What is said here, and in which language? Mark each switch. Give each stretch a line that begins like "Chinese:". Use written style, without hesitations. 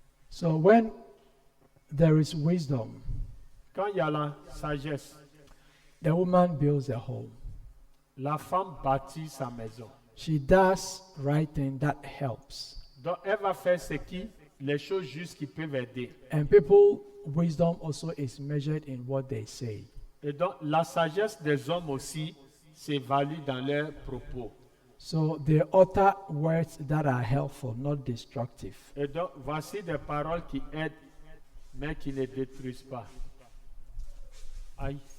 English: So when there is wisdom,
French: Quand il y a la sagesse,
English: the woman builds a home.
French: la femme bâtit sa maison.
English: She does right thing that helps.
French: Donc, elle va faire les choses justes qui peuvent aider.
English: And people, wisdom also is measured in what they say.
French: Et donc, la sagesse des hommes aussi s'évalue dans leurs propos.
English: So they utter words that are helpful, not destructive.
French: Et donc, voici des paroles qui aident, mais qui ne détruisent pas. Aïe.